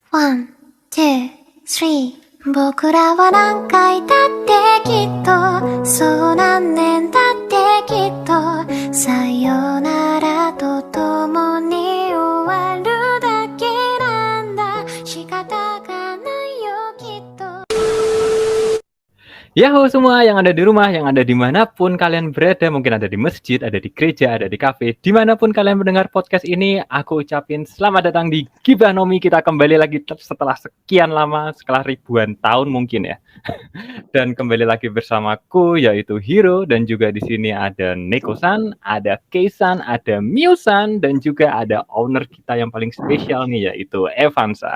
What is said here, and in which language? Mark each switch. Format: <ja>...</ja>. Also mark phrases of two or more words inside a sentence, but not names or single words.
<en>One, two, three.</en> <ja>僕らは何回だってきっとそう何年だってきっとさよならとともに終わるだけなんだ仕方がないよきっと</ja> <id>Yahoo semua yang ada di rumah, yang ada dimanapun kalian berada, mungkin ada di masjid, ada di gereja, ada di kafe, dimanapun kalian mendengar podcast ini, aku ucapin selamat datang di Gibah Nomi. Kita kembali lagi setelah sekian lama, setelah ribuan tahun mungkin ya. Dan kembali lagi bersamaku yaitu Hiro, dan juga di sini ada Neko-san, ada Kei-san, ada Miu-san, dan juga ada owner kita yang paling spesial nih yaitu Evan-san.</id>